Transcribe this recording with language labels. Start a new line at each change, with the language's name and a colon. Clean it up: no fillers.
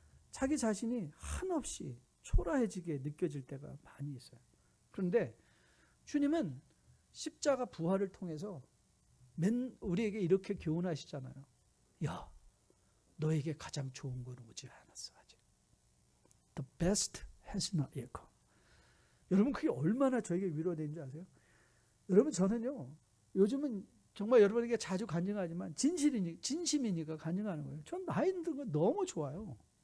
Korean: 자기 자신이 한없이 초라해지게 느껴질 때가 많이 있어요. 그런데 주님은 십자가 부활을 통해서 우리에게 이렇게 교훈하시잖아요. 야, 너에게 가장 좋은 건 오지 않았어 아직.
English: The best has not yet come.
Korean: 여러분, 그게 얼마나 저에게 위로되는지 아세요? 여러분, 저는요, 요즘은 정말 여러분에게 자주 간증하지만 진심이니까 간증하는 거예요. 전 나이 든 거 너무 좋아요.